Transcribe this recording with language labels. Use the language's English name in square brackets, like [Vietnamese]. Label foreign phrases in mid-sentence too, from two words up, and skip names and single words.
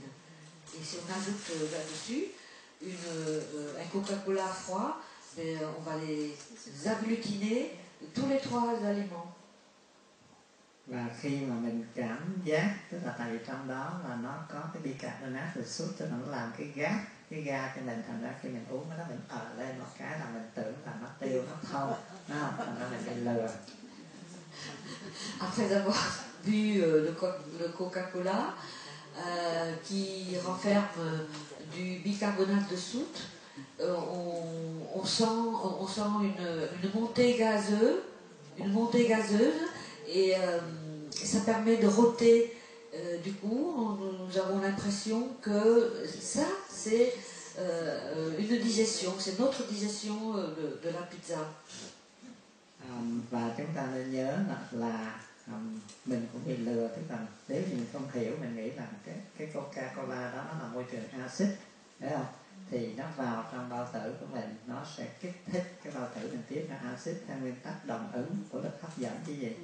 [French] Et si on ajoute là-dessus un Coca-Cola froid, on va les agglutiner tous les trois aliments. [Vietnamese] Và khi mà mình cảm giác, tức là tại vì trong đó là nó có cái bicarbonate rồi sút, tức là nó làm cái ga cho mình, thành ra khi mình uống nó mình lên một cái là mình tưởng là nó tiêu, nó thông, thành ra mình bị lừa. [French] Après avoir bu le Coca-Cola qui renferme du bicarbonate de soude, on sent une montée gazeuse et ça permet de rôter. Du coup, nous avons l'impression que ça, c'est une digestion, c'est notre digestion de la pizza. [Vietnamese] Và chúng ta nên nhớ là mình cũng bị lừa, tức là nếu mình không hiểu, mình nghĩ là cái Coca-Cola đó nó là môi trường axit, thấy không? Thì nó vào trong bao tử của mình, nó sẽ kích thích cái bao tử mình tiết ra axit theo nguyên tắc đồng ứng của lực hấp dẫn chứ gì.